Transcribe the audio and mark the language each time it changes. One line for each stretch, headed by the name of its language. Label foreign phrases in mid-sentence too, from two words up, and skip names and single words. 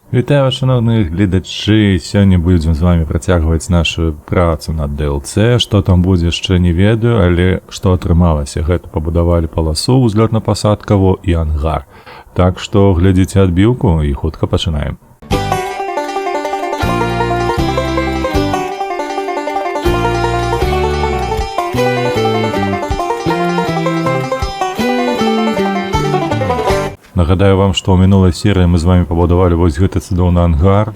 Ukrainian: Вітаю вас, шановні глядачі.
Belarusian: Сьогодні будемо з вами працягваць нашу працу над DLC. Што там будзе, яшчэ не ведаю, але што атрымалася. Гэта пабудавалі паласу узлётна-пасадкавую і ангар. Так што глядзіце адбіўку і хутка пачынаем. Нагадаю вам, што ў минулай серыі мы з вами пабудавалі вось гэты цудоўны ангар.